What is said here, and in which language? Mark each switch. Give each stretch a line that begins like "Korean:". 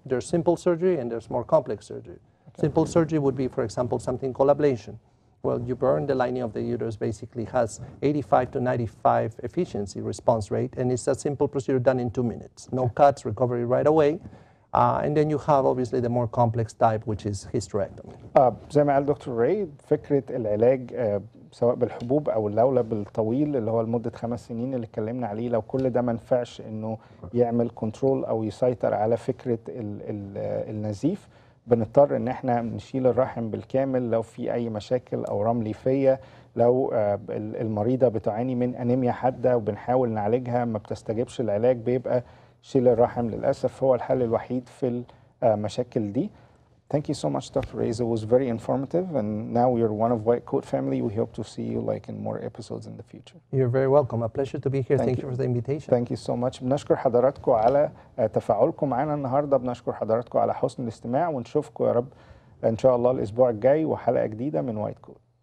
English: There's simple surgery and there's more complex surgery. Simple surgery would be, for example, something called ablation. Well, you burn the lining of the uterus, basically has 85 to 95 efficiency response rate, and it's a simple procedure done in 2 minutes. No cuts, recovery right away. And then you have obviously the more complex type, which is hysterectomy.
Arabic: زي ما قال دكتور راي، فكرة العلاج سواء بالحبوب أو اللولب الطويل اللي هو لمدة 5 سنين اللي اتكلمنا عليه، لو كل ده ما نفعش إنه يعمل كنترول أو يسيطر على فكرة النزيف، بنضطر إن احنا نشيل الرحم بالكامل لو في أي مشاكل أو رم ليفية، لو المريضة بتعاني من أنيميا حادة وبنحاول نعالجها ما بتستجيبش العلاج، بيبقى شيل الرحم للأسف هو الحل الوحيد في المشاكل دي.
English: Thank you so much, Dr. Rey. It was very informative, and now you're one of White Coat family. We hope to see you in more episodes in the future. You're very welcome. A pleasure to be here. Thank you for the invitation. Thank you so much.
Arabic: بنشكر حضراتكم على تفاعلكم معنا النهارده، بنشكر حضراتكم على حسن الاستماع، ونشوفكم يا رب إن شاء الله الأسبوع الجاي وحلقة جديدة من وايت كوت.